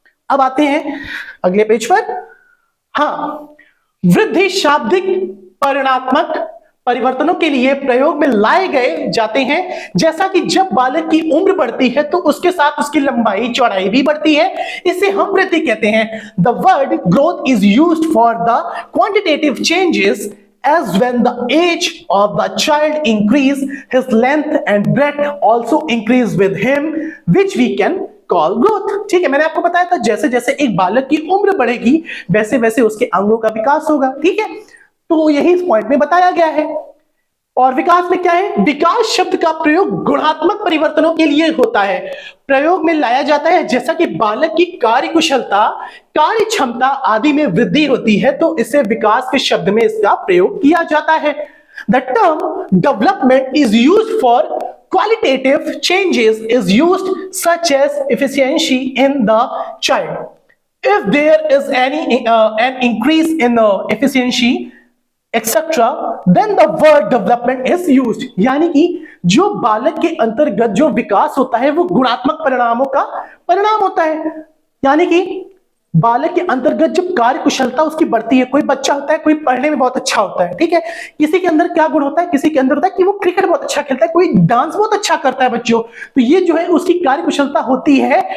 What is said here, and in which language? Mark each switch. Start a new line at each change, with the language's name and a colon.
Hindi: अब आते हैं अगले पेज पर। हाँ, वृद्धि शाब्दिक परिणात्मक परिवर्तनों के लिए प्रयोग में लाए गए जाते हैं। जैसा कि जब बालक की उम्र बढ़ती है तो उसके साथ उसकी लंबाई चौड़ाई भी बढ़ती है, इसे हम वृद्धि कहते हैं।
English: The word growth is used for the quantitative changes as when the age of the child increase, his length and breadth also increase with him, which we can call growth.
Hindi: ठीक है, मैंने आपको बताया था जैसे जैसे एक बालक की उम्र बढ़ेगी वैसे वैसे उसके अंगों का विकास होगा। ठीक है, तो यही इस पॉइंट में बताया गया है। और विकास में क्या है, विकास शब्द का प्रयोग गुणात्मक परिवर्तनों के लिए होता है, प्रयोग में लाया जाता है जैसा कि बालक की कार्य कुशलता, कार्य क्षमता आदि में वृद्धि होती है तो इसे विकास के शब्द में इसका प्रयोग किया जाता है।
English: The term development is used for qualitative changes is used such as efficiency in the child. If there is an increase in efficiency etc. then the word development is used।
Hindi: यानी कि जो बालक के अंतर्गत जो विकास होता है वो गुणात्मक परिणामों का परिणाम होता है। यानी कि बालक के अंतर्गत जब कार्य कुशलता उसकी बढ़ती है, कोई बच्चा होता है कोई पढ़ने में बहुत अच्छा होता है, ठीक है, किसी के अंदर क्या गुण होता है, किसी के अंदर होता है कि वो क्रिकेट बहुत अच्छा खेलता है, कोई डांस बहुत अच्छा करता है बच्चों, तो ये जो है उसकी कार्य कुशलता होती है।